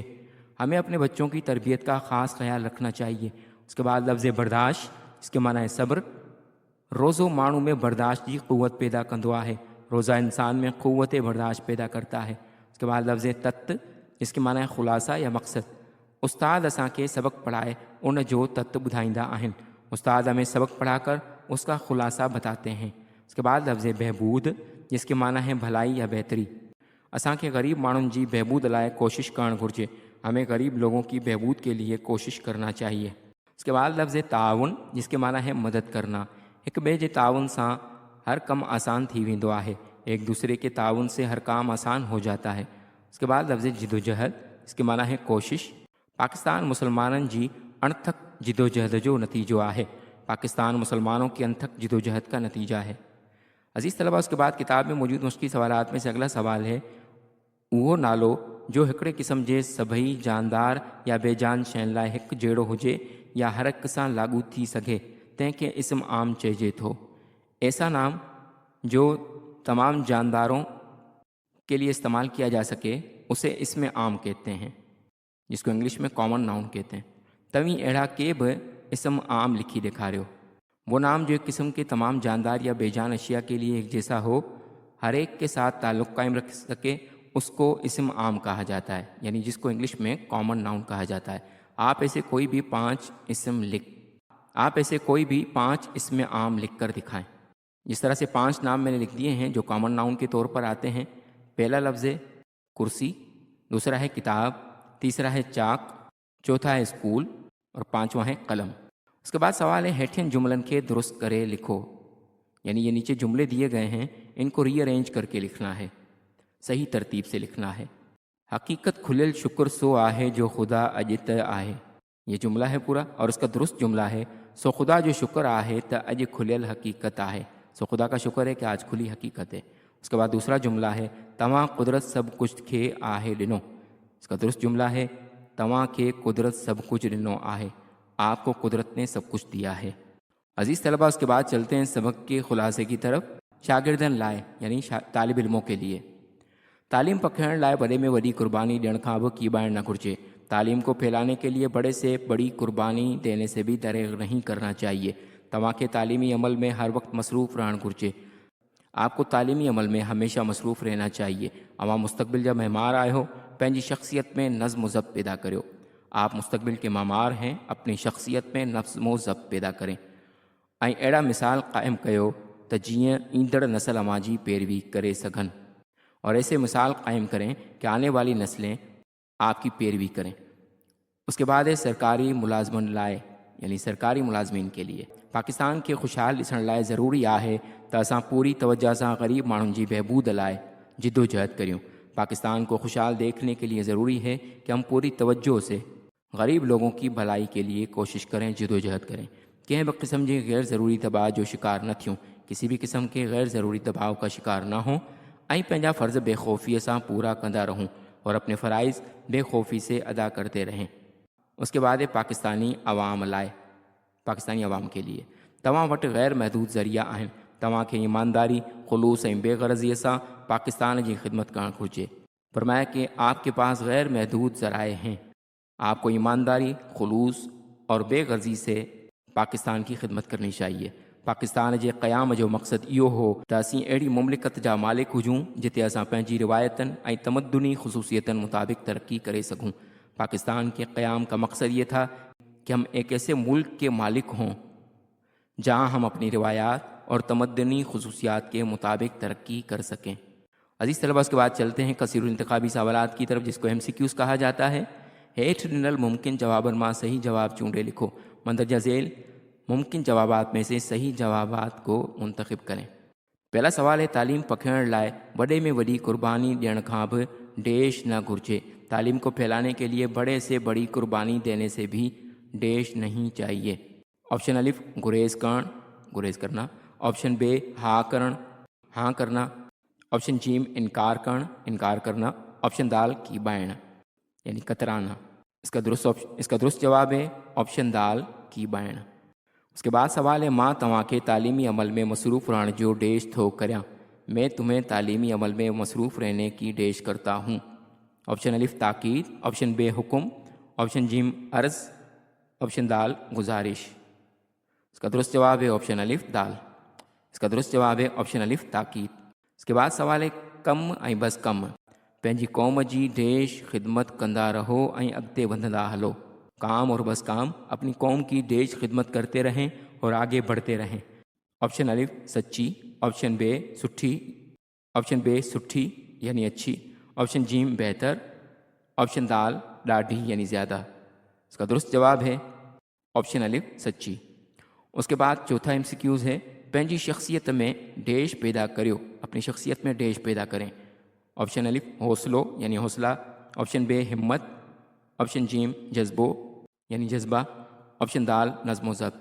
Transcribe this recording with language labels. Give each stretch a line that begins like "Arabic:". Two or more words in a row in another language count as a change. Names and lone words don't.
Urdu: ہمیں اپنے بچوں کی تربیت کا خاص خیال رکھنا چاہیے۔ اس کے بعد لفظ برداشت، اس کے معنی ہے صبر۔
Sindhi: روزو مانو میں برداشت کی قوت پیدا کندو ہے۔
Urdu: روزہ انسان میں قوت برداشت پیدا کرتا ہے۔ اس کے بعد لفظ تت، اس کے معنی ہے خلاصہ یا مقصد۔
Sindhi: उस्ताद असांखे सबक पढ़ाए उन जो तत्व ॿुधाईंदा आहिनि।
Urdu: استاد ہمیں سبق پڑھا کر اس کا خلاصہ بتاتے ہیں. اس کے بعد لفظ بہبود، جس کے معنی ہے بھلائی یا بہتری.
Sindhi: असांखे ग़रीब माण्हुनि जी बहबूद लाइ कोशिश करणु घुरिजे।
Urdu: ہمیں غریب لوگوں کی بہبود کے لیے کوشش کرنا چاہیے. اس کے بعد لفظ تعاون، جس کے معنی ہے مدد کرنا.
Sindhi: हिक ॿिए जे ताउन सां हर कम आसान थी वेंदो आहे।
Urdu: ایک دوسرے کے تعاون سے ہر کام آسان ہو جاتا ہے. اس کے بعد لفظ جدوجہد، اس کے معنی ہے کوشش.
Sindhi: पाकिस्तान मुसलमाननि जी अणथक जिदोजहद जो नतीजो आहे।
Urdu: پاکستان مسلمانوں کی انتھک جدوجہد کا نتیجہ ہے. عزیز طلبہ، اس کے بعد کتاب میں موجود مشکل سوالات میں سے اگلا سوال ہے,
Sindhi: उहो नालो जो हिकिड़े क़िस्म जे सभई जानदार या बेजान शयुनि लाइ हिकु जहिड़ो हुजे या हर हिक सां लागू थी सघे, तंहिंखे इस्म आम चइजे थो।
Urdu: ایسا نام جو تمام جانداروں کے لیے استعمال کیا جا سکے اسے اسمیں عام کہتے ہیں، جس کو انگلش میں
English: common noun
Urdu: کہتے ہیں.
Sindhi: तव्हीं अहिड़ा के बि इस्म आम लिखी ॾेखारियो।
Urdu: وہ نام جو ایک قسم کے تمام جاندار یا بے جان اشیا کے لیے ایک جیسا ہو، ہر ایک کے ساتھ تعلق قائم رکھ سکے، اس کو اسم عام کہا جاتا ہے، یعنی جس کو انگلش میں
English: common noun
Urdu: کہا جاتا ہے. آپ ایسے کوئی بھی پانچ اسمیں عام لکھ کر دکھائیں. جس طرح سے 5 نام میں نے لکھ دیے ہیں جو
English: common noun
Urdu: کے طور پر آتے ہیں. پہلا لفظ ہے کرسی، دوسرا ہے کتاب، تیسرا ہے چاک، چوتھا ہے سکول اور 5واں ہے قلم. اس کے بعد سوال ہے,
Sindhi: हेठियन जुमलन के दुरुस्त करे लिखो।
Urdu: یعنی یہ نیچے جملے دیے گئے ہیں، ان کو ری ارینج کرکے لکھنا ہے، صحیح ترتیب سے لکھنا ہے.
Sindhi: हकीकत खुलियल शुक्र सो आहे जो खुदा अॼु त आहे।
Urdu: یہ جملہ ہے پورا اور اس کا درست جملہ ہے,
Sindhi: सो खुदा जो शुक्र आहे त अॼु खुलियल हकीकत आहे।
Urdu: سو خدا کا شکر ہے کہ آج کھلی حقیقت ہے. اس کے بعد دوسرا جملہ ہے,
Sindhi: तव्हां कुदरत सब कुछ खे आहे ॾिनो।
Urdu: اس کا درست جملہ ہے,
Sindhi: तव्हां खे कुदरत सब कुछ ॾिनो आहे।
Urdu: آپ کو قدرت نے سب کچھ دیا ہے۔ عزیز طلبہ، اس کے بعد چلتے ہیں سبق کے خلاصے کی طرف.
Sindhi: शागिर्दन लाए,
Urdu: یعنی طالب علموں کے لیے.
Sindhi: तालीम पखिड़ण लाइ वॾे में वॾी कुर्बानी ॾियण खां बि कीॿाइण न घुरिजे।
Urdu: تعلیم کو پھیلانے کے لیے بڑے سے بڑی قربانی دینے سے بھی دریغ نہیں کرنا چاہیے.
Sindhi: तव्हांखे तालीमी अमल में हर वक्त मसरूफ़ रहणु घुरिजे।
Urdu: آپ کو تعلیمی عمل میں ہمیشہ مصروف رہنا چاہیے.
Sindhi: अवां मुस्तक़बिल जा महमार आहियो, पंहिंजी शख्सियत में नज़्म व ज़ब्त पैदा करियो।
Urdu: آپ مستقبل کے معمار ہیں، اپنی شخصیت میں نظم و ضبط پیدا کریں
Sindhi: ऐं अहिड़ा मिसाल क़ाइमु कयो त जीअं ईंदड़ नस्ल अवां जी पैरवी करे सघनि,
Urdu: اور ایسے مثال قائم کریں کہ آنے والی نسلیں آپ کی پیروی کریں. اس کے بعد ہے سرکاری
Sindhi: मुलाजमन लाए,
Urdu: یعنی سرکاری ملازمین کے لیے.
Sindhi: पाकिस्तान के खुशहाल ॾिसण लाइ ज़रूरी आहे त असां पूरी तवज्जो सां ग़रीब माण्हुनि जी बहबूद लाइ जिद्दोजहद करियूं।
Urdu: پاکستان کو خوشحال دیکھنے کے لیے ضروری ہے کہ ہم پوری توجہ سے غریب لوگوں کی بھلائی کے لیے کوشش کریں، جدوجہد کریں.
Sindhi: कंहिं बि क़िस्म जी गैर ज़रूरी दबाव जो शिकार न थियूं,
Urdu: کسی بھی قسم کے غیر ضروری دباؤ کا شکار نہ ہوں
Sindhi: ऐं पंहिंजा फ़र्ज़ बेखौफ़ीअ सां पूरा कंदा रहूं
Urdu: اور اپنے فرائض بےخوفی سے ادا کرتے رہیں. اس کے بعد ہے پاکستانی
Sindhi: अवाम लाए,
Urdu: پاکستانی عوام کے لیے.
Sindhi: तव्हां वटि गैर महदूद ज़रिया आहिनि। तव्हांखे ईमानदारी, खुलूस ऐं बेग़रज़ीअ सां पाकिस्तान जी ख़िदमत करणु घुरिजे।
Urdu: فرمایا کہ آپ کے پاس غیر محدود ذرائع ہیں. آپ کو ایمانداری، خلوص اور بےغرضی سے پاکستان کی خدمت کرنی چاہیے.
Sindhi: पाकिस्तान जे क़याम जो मक़सद इहो हो त असीं अहिड़ी मुमलिकत जा मालिक हुजूं जिते असां पंहिंजी रिवायतनि ऐं तमद्दुनी ख़ुसूसियतनि मुताबिक़ तरक्की करे सघूं।
Urdu: پاکستان کے قیام کا مقصد یہ تھا کہ ہم ایک ایسے ملک کے مالک ہوں جہاں ہم اپنی روایات اور تمدنی خصوصیات کے مطابق ترقی کر سکیں. عزیز طلبہ، اس کے بعد چلتے ہیں کثیر الانتخابی سوالات کی طرف، جس کو MCQs کہا جاتا ہے.
Sindhi: हेठ ॾिनल मुमकिन जवाबनि मां सही जवाब चूंडे लिखो।
Urdu: مندرجہ ذیل ممکن جوابات میں سے صحیح جوابات کو منتخب کریں. پہلا سوال ہے,
Sindhi: तालीम पखिड़ण लाइ वॾे में वॾी कुर्बानी ॾियण खां बि डेश न घुरिजे।
Urdu: تعلیم کو پھیلانے کے لیے بڑے سے بڑی قربانی دینے سے بھی ڈیش نہیں چاہیے. آپشن الف گریز کرنا. آپشن بے ہاں کرنا۔ آپشن جیم انکار کرنا. آپشن دال کیٻائڻ، یعنی کترانا۔ اس کا درست جواب ہے آپشن دال کیٻائڻ. اس کے بعد سوال ہے,
Sindhi: मां तव्हांखे तालीमी अमल में मसरूफ़ रहने जो डेश थो करियां।
Urdu: میں تمہیں تعلیمی عمل میں مصروف رہنے کی ڈیش کرتا ہوں. آپشن الف تاکید، آپشن بے حکم، آپشن جیم عرض، آپشن دال گزارش. اس کا درست جواب ہے آپشن الف دال۔ اس کا درست جواب ہے آپشن الف تاکید. اس کے بعد سوال ہے,
Sindhi: कम ऐं बस कम। पंहिंजी क़ौम जी देश खिदमत कंदा रहो ऐं अॻिते वधंदा हलो।
Urdu: کام اور بس کام، اپنی قوم کی دیش خدمت کرتے رہیں اور آگے بڑھتے رہیں. آپشن الف سچی، آپشن بے سٺي، آپشن بے سٺي یعنی اچھی، آپشن جیم بہتر، آپشن دال ڏاڍي یعنی زیادہ. اس کا درست جواب ہے آپشن الف سچی. اس کے بعد چوتھا MCQs ہے,
Sindhi: पंहिंजी शख्सियत में डेश पैदा करियो,
Urdu: اپنی شخصیت میں ڈیش پیدا کریں. آپشن الف حوصلو یعنی حوصلہ، آپشن بے ہمت، آپشن جیم جذبو یعنی جذبہ، آپشن دال نظم و ضبط.